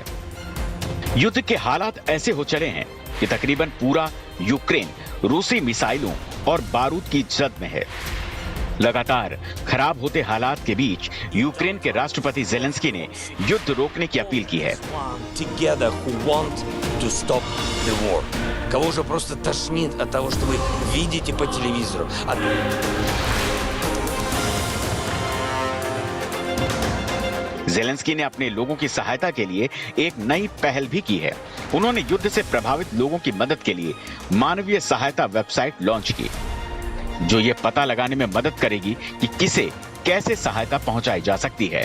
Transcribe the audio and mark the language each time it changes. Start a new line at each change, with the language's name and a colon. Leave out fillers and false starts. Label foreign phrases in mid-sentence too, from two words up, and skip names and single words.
Hindi: युद्ध के हालात ऐसे हो चले हैं कि तकरीबन पूरा यूक्रेन रूसी मिसाइलों और बारूद की जद में है। लगातार खराब होते हालात के बीच यूक्रेन के राष्ट्रपति जेलेंस्की ने युद्ध रोकने की अपील की है।
Russian: Кого же просто тошнит от того, что вы видите по телевизору.
Hindi: जेलेंस्की ने अपने लोगों की सहायता के लिए एक नई पहल भी की है। उन्होंने युद्ध से प्रभावित लोगों की मदद के लिए मानवीय सहायता वेबसाइट लॉन्च की, जो ये पता लगाने में मदद करेगी कि किसे कैसे सहायता पहुंचाई जा सकती है।